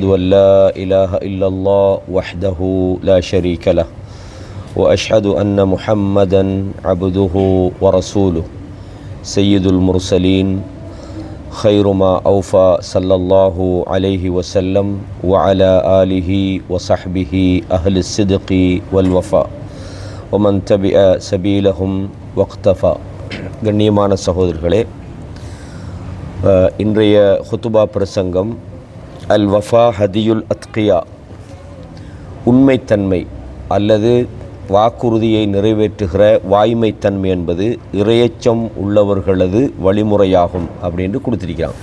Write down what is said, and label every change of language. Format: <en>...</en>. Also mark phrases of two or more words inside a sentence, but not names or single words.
<ar>أن لا إله إلا الله وحده لا شريك له، وأشهد أن محمدا عبده ورسوله سيد المرسلين خير ما أوفى صلى الله عليه وسلم وعلى آله وصحبه أهل الصدق والوفاء ومن تبع سبيلهم واقتفى.</ar> <ta>கண்ணியமான சகோதரர்களே, இன்றைய ஹுத்துபா பிரசங்கம்</ta> <ar>الوفاء هدي الأتقياء,</ar> <ta>உண்மைத்தன்மை அல்லது வாக்குறுதியை நிறைவேற்றுகிற வாய்மைத்தன்மை என்பது இறையச்சம் உள்ளவர்களது வழிமுறையாகும் அப்படின்னு கொடுத்திருக்கிறாங்க.</ta>